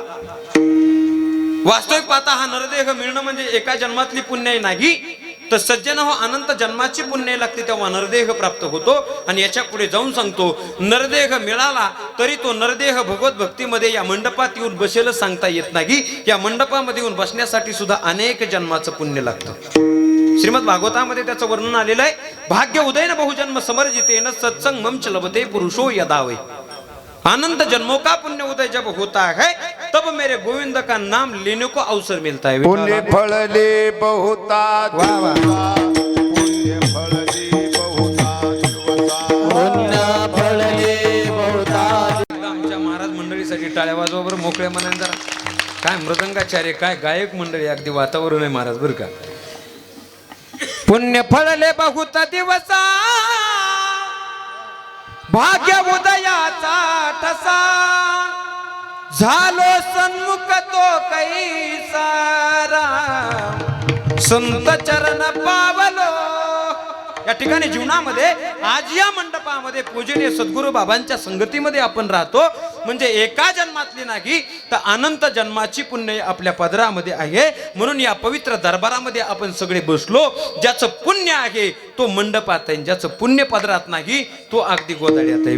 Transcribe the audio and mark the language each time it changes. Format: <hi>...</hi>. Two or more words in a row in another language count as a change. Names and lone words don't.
<mr>वास्तविक पाहता हा नरदेह मिळणं म्हणजे एका जन्मातली पुण्य नाही, तर सज्जन हो अनंत जन्माची पुण्य लागते तेव्हा नरदेह प्राप्त होतो. आणि याच्या पुढे जाऊन सांगतो, नरदेह मिळाला तरी तो नरदेह भगवत भक्तीमध्ये या मंडपात येऊन बसेल सांगता येत नाही. या मंडपामध्ये येऊन बसण्यासाठी सुद्धा अनेक जन्माचं पुण्य लागतं. श्रीमद भागवतामध्ये त्याचं वर्णन आलेलं आहे.</mr> <sa>भाग्य उदयन बहुजन्म समर्जितेन सत्संग मम च लभते पुरुषो यदा वै.</sa> <hi>आनंद जन्मों का पुण्य उदय जब होता है तब मेरे गोविंद का नाम लेने को अवसर मिलता है.</hi> <mr>पुण्य फळले बहुता वाह, वाह. पुण्य फळले बहुता पुण्य फळले बहुता. आमच्या महाराज मंडळीसाठी टाळ्या वाजवा बरं मोकळ्या मनाने जरा. काय मृदंगाचार्य, काय गायक मंडळी, अगदी वातावरण आहे महाराज बरं का. पुण्य फळले बहुत दिवसा, भाग्य उदयाचा ठसा, झालो सन्मुख तो कैसारा, संत चरण पावलो. या ठिकाणी जीवनामध्ये आज या मंडपामध्ये पूजनीय सद्गुरू बाबांच्या संगतीमध्ये आपण राहतो. म्हणजे एका जन्मातली नाही तर अनंत जन्माची पुण्य आपल्या पदरामध्ये आहे. म्हणून या पवित्र दरबारामध्ये आपण सगळे बसलो. ज्याचं पुण्य आहे तो मंडपात आहे, ज्याचं पुण्य पदरात नाही तो अगदी गोधड्यात आहे.</mr>